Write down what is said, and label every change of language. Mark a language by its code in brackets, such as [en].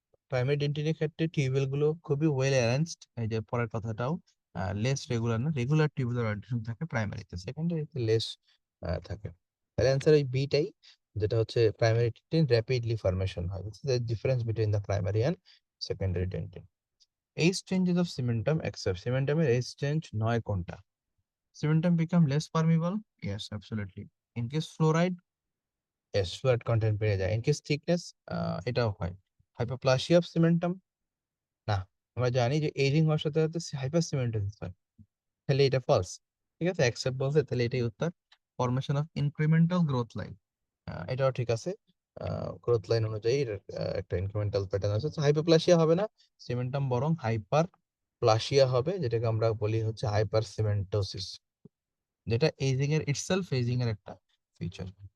[bn] Primary ডেন্টিনের ক্ষেত্রে tubule গুলো খুবই ওয়েল অ্যারেঞ্জড, এই যে পরের কথাটাও লেস রেগুলার না, রেগুলার টিউবুলার অ্যাডিশন থাকে প্রাইমারিতে, সেকেন্ডারিতে লেস থাকে। তাহলে অ্যান্সার ওই বিটাই, যেটা হচ্ছে প্রাইমারি ডেন্টিন র্যাপিডলি ফর্মেশন হয়। [en] This is the difference between the primary and secondary dentine. [bn] Age changes of cementum except, সিমেন্টামের age change নয় কোনটা? [en] Cementum become less permeable? Yes, absolutely. In case fluoride, yes, fluoride content [bn] বেড়ে যায়। [en] In case thickness, [bn] এটাও হয়। [en] Hyperplasia of cementum? [bn] না, আমরা জানি যে এজিং হওয়ার সাথে সাথে হাইপারসিমেন্টোসিস হয়। তাহলে এটা ফলস। ঠিক আছে, অ্যাকসেপ্ট বলছে, তাহলে এটাই উত্তর। Formation of incremental growth line, এটাও ঠিক আছে। গ্রোথ লাইন অনুযায়ী এর, একটা ইনক্রিমেন্টাল প্যাটার্ন আছে। হাইপারপ্লাসিয়া হবে না, সিমেন্টাম বরং হাইপার প্লাসিয়া হবে, যেটাকে আমরা বলি হচ্ছে হাইপার সিমেন্টোসিস, যেটা এজিং এর ইটসেলফ এজিং এর একটা ফিচার।